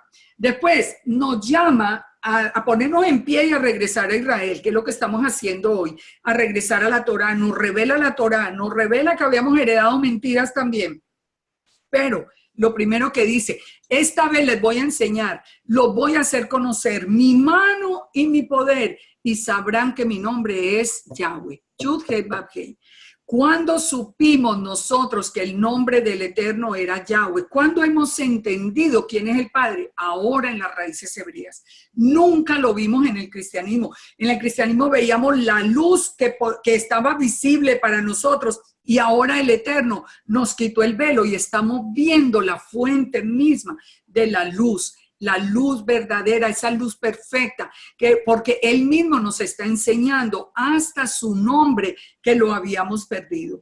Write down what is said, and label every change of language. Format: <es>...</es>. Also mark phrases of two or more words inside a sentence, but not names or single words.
<es>Después nos llama a ponernos en pie y a regresar a Israel, que es lo que estamos haciendo hoy, a regresar a la Torá. Nos revela la Torá, nos revela que habíamos heredado mentiras también. Pero lo primero que dice, esta vez les voy a enseñar, los voy a hacer conocer mi mano y mi poder y sabrán que mi nombre es Yahweh.</es> <he>יוד-הא-ואו-הא.</he> <es>¿Cuándo supimos nosotros que el nombre del Eterno era Yahweh? ¿Cuándo hemos entendido quién es el Padre? Ahora en las raíces hebreas. Nunca lo vimos en el cristianismo. En el cristianismo veíamos la luz que estaba visible para nosotros y ahora el Eterno nos quitó el velo y estamos viendo la fuente misma de la luz verdadera, esa luz perfecta, porque Él mismo nos está enseñando hasta su nombre que lo habíamos perdido.</es>